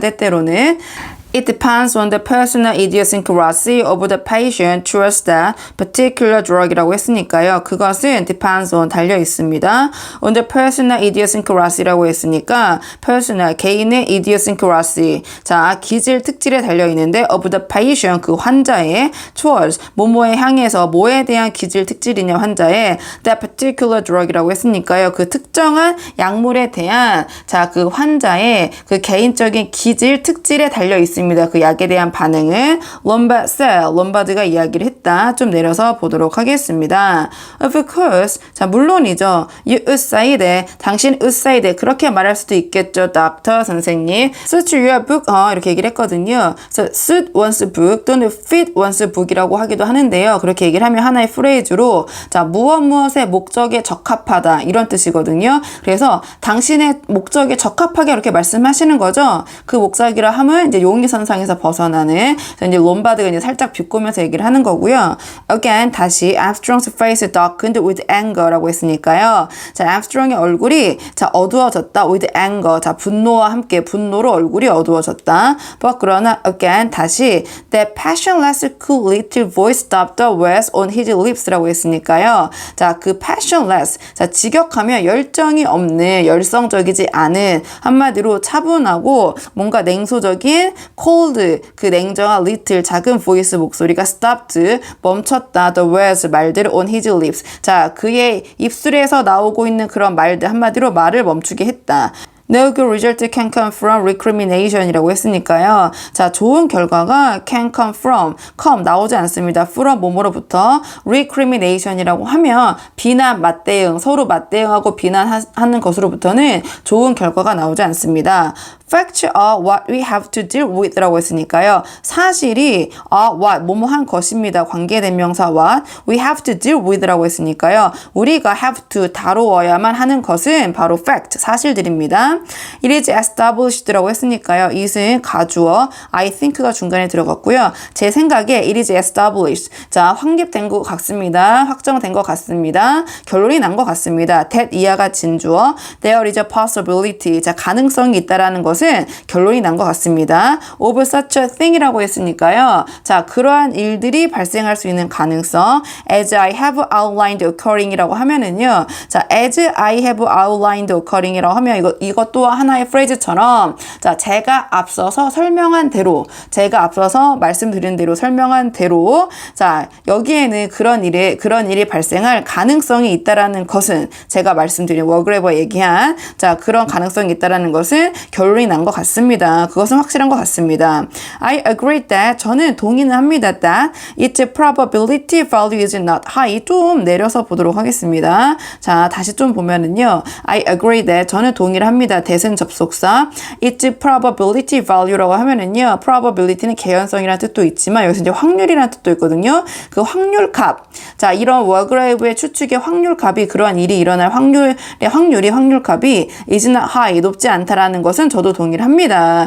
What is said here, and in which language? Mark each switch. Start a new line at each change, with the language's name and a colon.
Korean: 때때로는
English: It depends on the personal idiosyncrasy of the patient towards that particular drug이라고 했으니까요.
Korean: 그것은
English: depends on
Korean: 달려 있습니다.
English: On the personal idiosyncrasy
Korean: 라고 했으니까 personal 개인의 idiosyncrasy 자 기질 특질에 달려 있는데
English: of the patient
Korean: 그 환자의 towards 뭐뭐에 향해서 뭐에 대한 기질 특질이냐 환자의
English: that particular drug
Korean: 이라고 했으니까요. 그 특정한 약물에 대한 자 그 환자의 그 개인적인 기질 특질에 달려 있습니다. 그 약에 대한 반응은 롬바드가 이야기를 했다. 좀 내려서 보도록 하겠습니다.
English: Of course,
Korean: 자 물론이죠.
English: You would say that, 당신 would say that
Korean: 그렇게 말할 수도 있겠죠. 닥터 선생님.
English: Such your book,
Korean: 이렇게 얘기를 했거든요.
English: So, suit one's book 또는 fit one's book
Korean: 이라고 하기도 하는데요. 그렇게 얘기를 하면 하나의 프레이즈로 자 무엇의 목적에 적합하다 이런 뜻이거든요. 그래서 당신의 목적에 적합하게 이렇게 말씀하시는 거죠. 그 목적이라 함은 이제 용의선상에서 벗어나는 이제 롬바드가 이제 살짝 비꼬면서 얘기를 하는 거고요.
English: Again
Korean: 다시
English: Armstrong's face darkened with anger라고 했으니까요.
Korean: 자 Armstrong의 얼굴이 자 어두워졌다
English: with anger
Korean: 자 분노와 함께 분노로 얼굴이 어두워졌다.
English: But
Korean: 그러나
English: again
Korean: 다시
English: that passionless cool little voice stopped the words on his lips라고 했으니까요.
Korean: 자 그 passionless 자 직역하면 열정이 없는 열성적이지 않은 한마디로 차분하고 뭔가 냉소적인 cold 그 냉정한 little 작은 voice 목소리가 stopped 멈췄다 the words 말들을
English: on his lips
Korean: 자 그의 입술에서 나오고 있는 그런 말들 한마디로 말을 멈추게 했다.
English: No good result can come from recrimination이라고 했으니까요.
Korean: 자, 좋은 결과가
English: can come from,
Korean: 나오지 않습니다. from 뭐뭐로부터 recrimination이라고 하면 비난, 맞대응, 서로 맞대응하고 비난하는 것으로부터는 좋은 결과가 나오지 않습니다.
English: Facts are what we have to deal with라고 했으니까요.
Korean: 사실이 what, 뭐뭐 한 것입니다. 관계대명사
English: what, we have to deal with라고 했으니까요.
Korean: 우리가
English: have to
Korean: 다루어야만 하는 것은 바로 fact, 사실들입니다.
English: It is established라고 했으니까요.
Korean: it은 가주어,
English: I think
Korean: 가 중간에 들어갔고요. 제 생각에
English: it is established.
Korean: 자, 확립된 것 같습니다. 확정된 것 같습니다. 결론이 난 것 같습니다.
English: that
Korean: 이하가 진주어,
English: there is a possibility.
Korean: 자, 가능성이 있다라는 것은 결론이 난 것 같습니다.
English: of such a thing이라고 했으니까요.
Korean: 자, 그러한 일들이 발생할 수 있는 가능성,
English: as I have outlined occurring
Korean: 이라고 하면은요. 자,
English: as I have outlined occurring
Korean: 이라고 하면 이것 또한 하나의 프레이즈처럼 자 제가 앞서서 설명한 대로 제가 앞서서 말씀드린 대로 설명한 대로 자 여기에는 그런 일이 발생할 가능성이 있다라는 것은 제가 말씀드린 워그레버 얘기한 자 그런 가능성이 있다라는 것은 결론이 난 것 같습니다. 그것은 확실한 것 같습니다.
English: I agree that
Korean: 저는 동의는 합니다.
English: that its probability value is not high
Korean: 좀 내려서 보도록 하겠습니다. 자 다시 좀 보면은요.
English: I agree that
Korean: 저는 동의를 합니다. 대신 접속사
English: its probability value
Korean: 라고 하면은요. probability는 개연성이라는 뜻도 있지만 여기서 이제 확률이라는 뜻도 있거든요. 그 확률값. 자, 이런 워그레이브의 추측의 확률값이 그러한 일이 일어날 확률값이
English: is not high
Korean: 높지 않다라는 것은 저도 동의를 합니다.